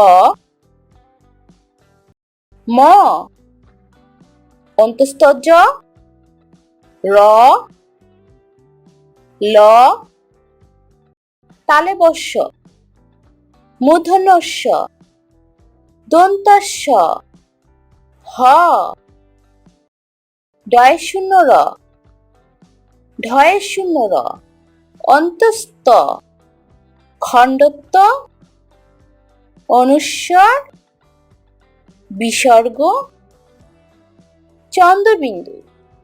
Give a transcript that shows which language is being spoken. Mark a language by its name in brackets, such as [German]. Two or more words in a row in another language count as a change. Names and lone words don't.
[Bangla] ম, অন্তস্থ জ, র, ল, তালব্য শ, মূর্ধন্য ষ, দন্ত্য স, হ, ডয় শূন্য র, ঢয় শূন্য র, অন্তস্থ, খণ্ডত্ব, অনুস্বার, বিসর্গ, চন্দ্রবিন্দু।